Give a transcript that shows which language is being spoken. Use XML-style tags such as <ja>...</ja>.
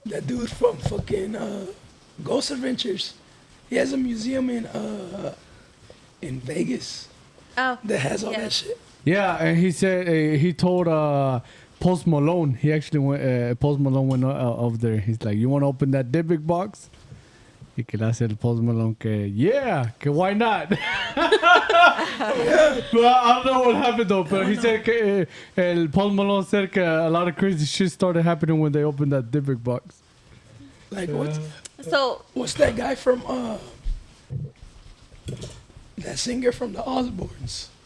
<en>That dude from fucking Ghost Adventures. He has a museum in Vegas Oh. that has all Yeah. that shit. Yeah, and he said he told Post Malone. He actually went. Post Malone went over there. He's like, "You want to open that Dybbuk box?"</en> <es>Y que le hace el Post Malone que</es> <en>why not? But I don't know what happened though. But he said que el Post Malone said que a lot of crazy shit started happening when they opened that Dybbuk box. Like So what's that guy from that singer from the Osbournes?</en>